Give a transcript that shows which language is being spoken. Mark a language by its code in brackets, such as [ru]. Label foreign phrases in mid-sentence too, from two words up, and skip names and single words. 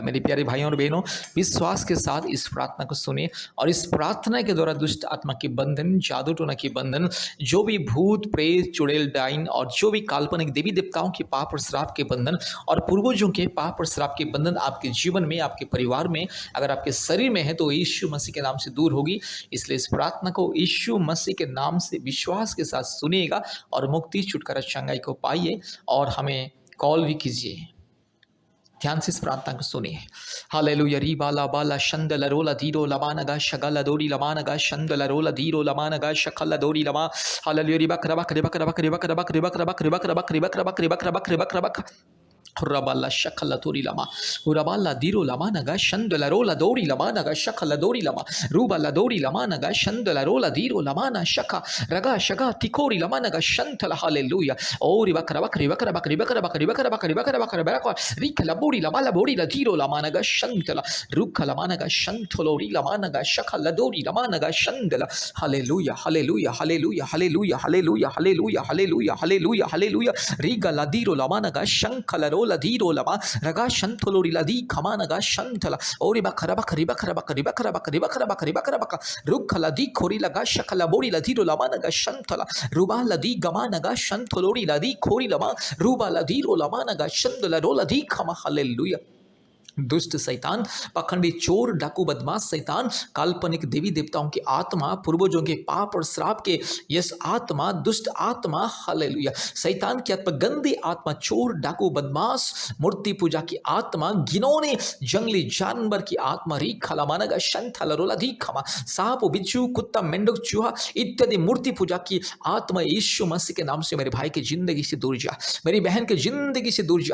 [hi] मेरे प्यारे भाइयों और बहनों, विश्वास के साथ इस प्रार्थना को सुने और इस प्रार्थना के द्वारा दुष्ट आत्मा के बंधन, जादू टोना के बंधन, जो भी भूत प्रेत, चुड़ैल, डाइन और जो भी काल्पनिक देवी देवताओं के पाप और श्राप के बंधन और पूर्वजों के पाप और श्राप के बंधन आपके जीवन में, आपके परिवार में, अगर आपके शरीर में है तो यीशु मसीह के नाम से दूर होगी। इसलिए इस प्रार्थना को यीशु मसीह के नाम से विश्वास के साथ सुनिएगा और मुक्ति, छुटकारा, चंगाई को पाइए और हमें कॉल भी कीजिए। ध्यान से इस प्रार्थना को सुनिए। हालेलुया। री बाला बाला शंदल रोला धीरो लमानगा शगल दोरी लमानगा शंदल रोला धीरो लमानगा शकल दोरी लमा। हालेलुया। रिबक रबक रिबक रबक रिबक रबक रिबक रबक रिबक रबक रिबक रबक रिबक रबक रिबक रबक Rabala shakala tori lama, urabala diro lama naga shandala rola dori lama naga shakala dori lama, rubala dori lama naga shandala rola diro lama na shaka raga shaga tikori lama naga shantala. Hallelujah. Oh ribakara bakari bakara bakari bakara bakari bakara bakari bakara bakara bakara rika la bori la diro lama naga shantala ruka lama naga shantolori lama naga shakala dori lama naga shandala. Hallelujah. Hallelujah. Hallelujah. Hallelujah. Hallelujah. Hallelujah. Hallelujah. Hallelujah. Hallelujah. Riga la diro lama naga shankala rola diro lama raga shantolori la di kama naga shantala. Ori bakara bakari bakara bakari bakara bakari bakara bakari bakara bakara ruka la di kori laga shakala bori la diro lama naga shantala ruba la di gama naga shantolori la di kori lama ruba la diro lama naga shandala rola di kama. Hallelujah. दुष्ट शैतान, पखंडी चोर, डाकू, बदमाश शैतान, काल्पनिक देवी देवताओं की आत्मा, पूर्वजों के पाप और श्राप के यस आत्मा, दुष्ट आत्मा, हालेलुया, शैतान की आत्मा, गंदी आत्मा, चोर, डाकू, बदमाश, मूर्ति पूजा की आत्मा, घिनौने जंगली जानवर की आत्मा, री खला मानगा शंथला रोला धी खमा, सांप, बिच्छू, कुत्ता, मेंढक, चूहा इत्यादि मूर्ति पूजा की आत्मा यीशु मसीह के नाम से मेरे भाई की जिंदगी से दूर जा, मेरी बहन की जिंदगी से दूर जा।